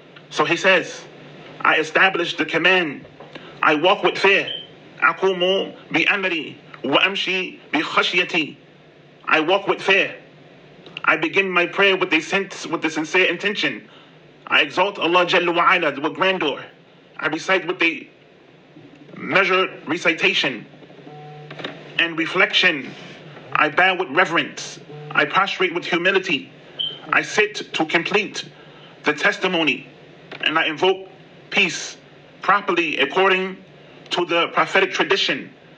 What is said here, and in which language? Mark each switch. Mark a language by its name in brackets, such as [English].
[English] So he says, I establish the command, I walk with fear. [Arabic] أقوم بأمري وأمشي بخشيتي. [English] I walk with fear. I begin my prayer with the sincere intention. I exalt Allah Jalla wa Ala with grandeur. I recite with the measured recitation and reflection. I bow with reverence. I prostrate with humility. I sit to complete the testimony, and I invoke peace properly according to the prophetic tradition.